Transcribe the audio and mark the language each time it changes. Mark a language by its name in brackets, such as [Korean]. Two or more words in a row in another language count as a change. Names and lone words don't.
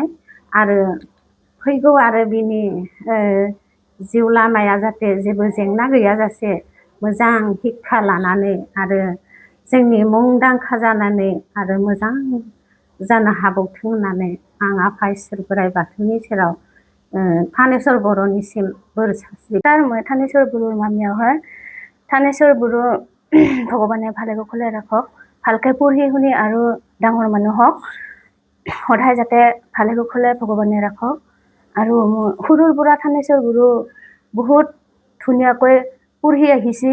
[Bodo] आरो फैगौ आरो बिनि जिउ लामाया जाहाथे जेबो जेंना गैयाजासे मोजां शिक्षा लानानै आरो जोंनि मुंदांखा जानानै आरो मोजां जानो हाबावथों होननानै आं आफा इसोर बोराइ बाथौनि सेराव थानेश्वर बर'निसिम बोर सारस्रिबाय। [Assamese] थानेश्वर बড়োৰ মামীয়াৰ থানেশ্বৰ বড়ো ভগৱানে ভালে কুশলে ৰাখক, ভালকৈ পঢ়ি শুনি আৰু ডাঙৰ মানুহ হওক, সদায় যাতে ভালে কুশলে ভগৱানে ৰাখক। আৰু সৰুৰ পৰা থানেশ্বৰ বড়ো বহুত ধুনীয়াকৈ পঢ়ি আহিছে।